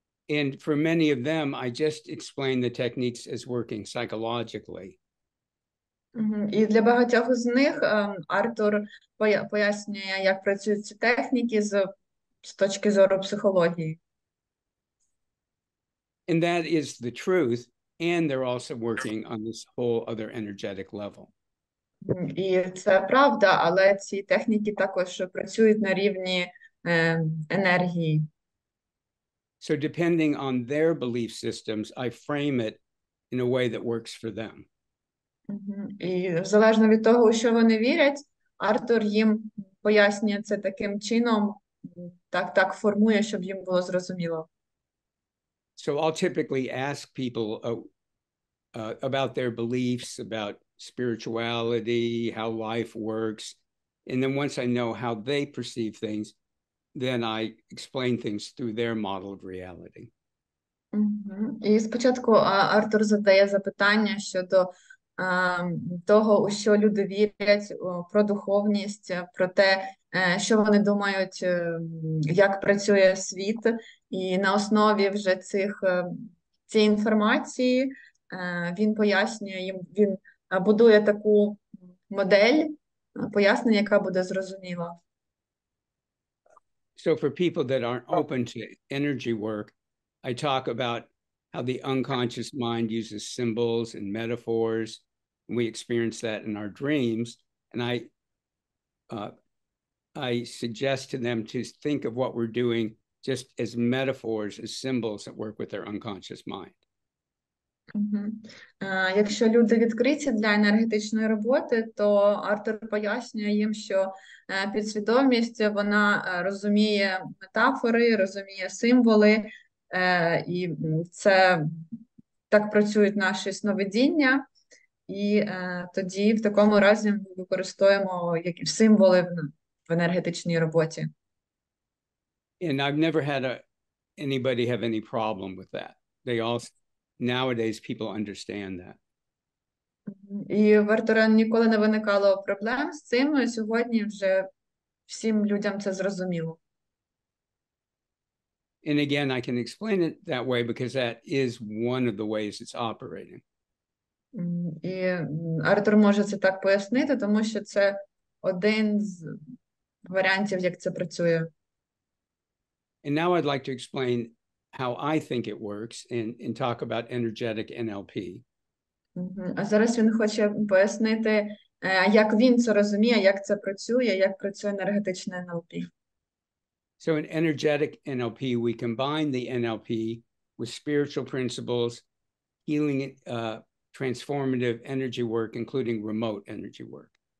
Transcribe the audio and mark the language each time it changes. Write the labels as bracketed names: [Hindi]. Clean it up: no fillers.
[English] And for many of them, I just explain the techniques as working psychologically. [Ukrainian] І для багатьох з них Артур пояснює, як працюють ці техніки з точки зору психології. [English] And that is the truth, and they're also working on this whole other energetic level. [Ukrainian] І це правда, але ці техніки також працюють на рівні енергії. [English] So depending on their belief systems, I frame it in a way that works for them. [Ukrainian] І залежно від того, у що вони вірять, Артур їм пояснює це таким чином, так формує, щоб їм було зрозуміло. [English] So I'll typically ask people about their beliefs, about spirituality, how life works. And then once I know how they perceive things, then I explain things through their model of reality. [Ukrainian] І спочатку Артур задає запитання щодо того, у що люди вірять, про духовність, про те, що вони думають, як працює світ. І на основі вже цієї інформації він пояснює їм, він будує таку модель пояснення, яка буде зрозуміла. [English] So for people that aren't open to energy work, I talk about how the unconscious mind uses symbols and metaphors, and we experience that in our dreams. And I suggest to them to think of what we're doing just as metaphors, as symbols that work with their unconscious mind. [Ukrainian] Якщо люди відкриті для енергетичної роботи, то Артур пояснює їм, що підсвідомість, вона розуміє метафори, розуміє символи, і це так працюють наші сновидіння, і тоді в такому разі ми використовуємо символи в енергетичній роботі. [English] And I've never had anybody have any problem with that. They all nowadays people understand that. [Ukrainian] І в Артура ніколи не виникало проблем з цим. Сьогодні вже всім людям це зрозуміло. [English] And again, I can explain it that way because that is one of the ways it's operating. [Ukrainian] І Артур може це так пояснити, тому що це один з варіантів, як це працює. [English] And now I'd like to explain how I think it works and talk about energetic NLP. [Ukrainian] А зараз він хоче пояснити, як він це розуміє, як це працює, як працює енергетичне НЛП. [English] So in energetic NLP, we combine the NLP with spiritual principles, healing, transformative energy work, including remote energy work.